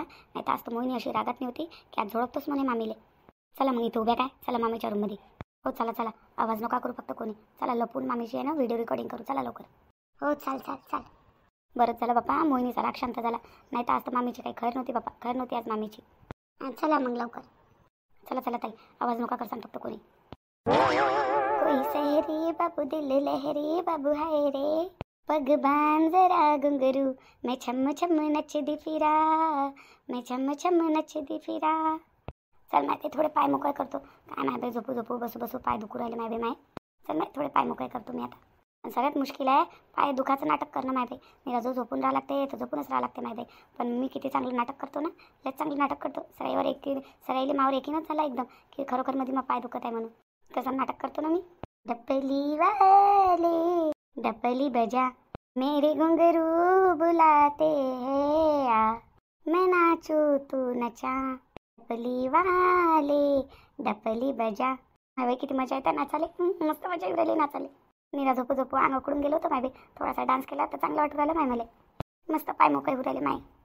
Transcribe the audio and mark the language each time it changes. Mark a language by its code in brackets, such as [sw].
[mr] नाही तर आज तर मोहिनी अशी रागात नव्हती की आज झोडपतोच म्हणे मामीले. चला मग इथं उभ्या काय, चला मामीच्या रूममध्ये. हो चला, आवाज नका करू फक्त कोणी. चला लपून मामीची आहे ना व्हिडिओ रेकॉर्डिंग करू, चला लवकर. हो चाल. बरं चला बाप्पा, मोहिनीचा राग शांत झाला. नाही तर आज तर मामीची काही खैर नव्हती बाप्पा, खैर नव्हती आज मामीची. चला मग लवकर. चला ताई, आवाज नका करसान फक्त कोणी. [hi] कोई सहरी बाबू दिल लहरी बाबू हाय रे, पग बांध जरा घुंघरू, मैं छम छम नचदी फिरा, मैं छम नचदी फिरा. [mr] चल माय ते थोडे पाय मोकळे करतो. काय माय बाई झोपू बसू पाय दुखू राहिले माय बाई माय. चल माय थोडे पाय मोकळे करतो मी आता. आणि सगळ्यात मुश्किल आहे पाय दुखाचं नाटक करणं माय बाई. मी जो झोपून राहा लागते तर झोपूनच राहा लागते माय बाई. पण मी किती चांगलं नाटक करतो ना, लय चांगलं नाटक करतो. सराईले मावर एकीनच झाला एकदम की खरोखर मध्ये मग पाय दुखत आहे म्हणून. कसं नाटक करतो ना मी. [hi] डपली वाले डपली बजा, मेरे घुंघरू बुलाते हैं आ, मैं नाचू तू नचा. डपली वाले डपली बजा. [mr] माय बाई किती मजा येते नाचाले, मस्त मजा येऊ राहिली नाचाले. नीरा झोपू अंग उकडून गेलो होतं माय बाई. थोडासा डान्स केला तर चांगलं वाटू राहिलं माय मला. मस्त पाय मोकळे होऊ राहिले माय.